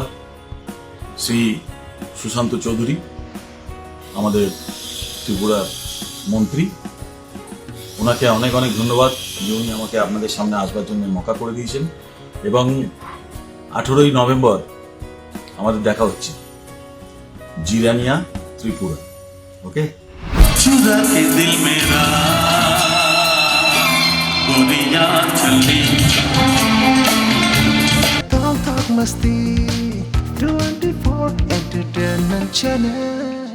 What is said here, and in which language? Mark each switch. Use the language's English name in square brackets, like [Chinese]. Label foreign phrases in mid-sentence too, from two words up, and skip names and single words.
[Bangla] শ্রী সুশান্ত চৌধুরী, আমাদের ত্রিপুরার মন্ত্রী, ওনাকে অনেক অনেক ধন্যবাদ যে উনি আমাকে আপনাদের সামনে আসবার জন্য মৌকা করে দিয়েছেন। এবং 18ই নভেম্বর আমাদের দেখা হচ্ছে জিরানিয়া, ত্রিপুরা। ওকে, [Hindi] चुरा के दिल मेरा गोरियां चली। [English] Talk Talk Masti 24 Entertainment Channel।